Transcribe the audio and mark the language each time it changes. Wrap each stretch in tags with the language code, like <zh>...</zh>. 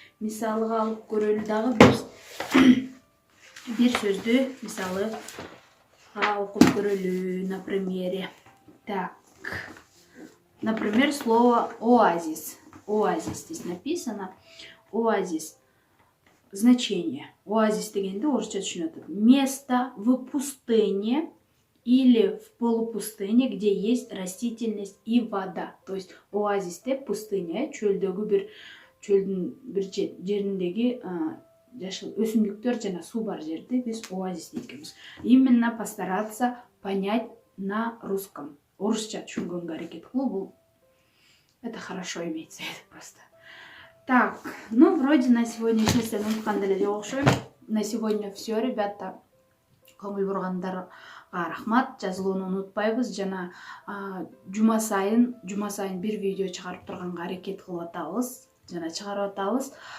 <ky>Мисалыга алып көрөлү дагы бир сөздү, мисалы окуп көрөлү</ky> <ru>на примере. Так. Например, слово оазис. Оазис здесь написано. Оазис. Значение.</ru> <ky>Оазис дегенде орусча түшүнөт.</ky> <ru>Место в пустыне или в полупустыне, где есть растительность и вода.</ru> <ky>То есть оазис деп пустыня, чөлдүн бир жериндеги жашыл өсүмдүктөр жана суу бар жерди биз оазис дейт экенбиз.</ky> <ru>Именно постараться понять на русском.</ru> <ky>Орусча түшүнгөнгө аракет кылуу, бул</ky> <ru>это хорошо имеется просто. Так, вроде на сегодняшний день</ru> <ky>унуткан деле жок окшойм.</ky> <ru>На сегодня все, ребята.</ru> <ky>Көңүл бургандарга рахмат. Жазылууну унутпайбыз жана жума сайын бир видео чыгарып турганга аракет кылып атабыз жана чыгарып атабыз.</ky>